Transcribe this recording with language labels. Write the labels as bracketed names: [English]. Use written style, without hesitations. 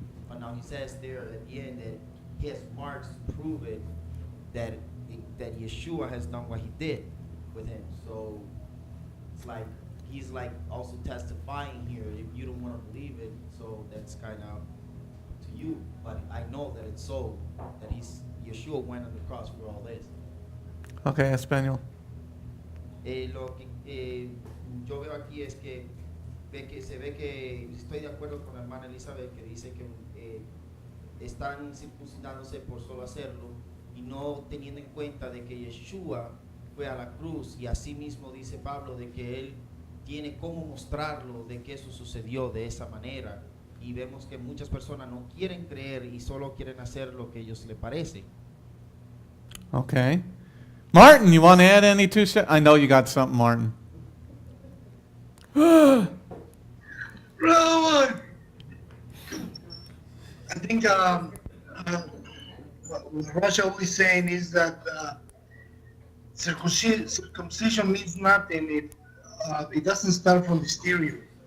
[English] But now he says there at the end that he has marks to prove it, that Yeshua has done what he did with him. So it's like he's like also testifying here. If you don't want to believe it, so that's kind of to you. But I know that it's so that Yeshua went on the cross for all this. Okay, Espanol. [Spanish] Lo que yo veo aquí es que se ve que estoy de acuerdo con la hermana Elizabeth que dice que están circuncidándose por solo hacerlo y no teniendo en cuenta de que Yeshua fue a la cruz, y así mismo dice Pablo de que él tiene cómo mostrarlo de que eso sucedió de esa manera, y vemos que muchas personas no quieren creer y solo quieren hacer lo que a ellos les parece. [English] Okay. Martin, you want to add any 2 shekels? I know you got something, Martin. Brother, I think what Russia is saying is that circumcision means nothing if it doesn't start from the exterior.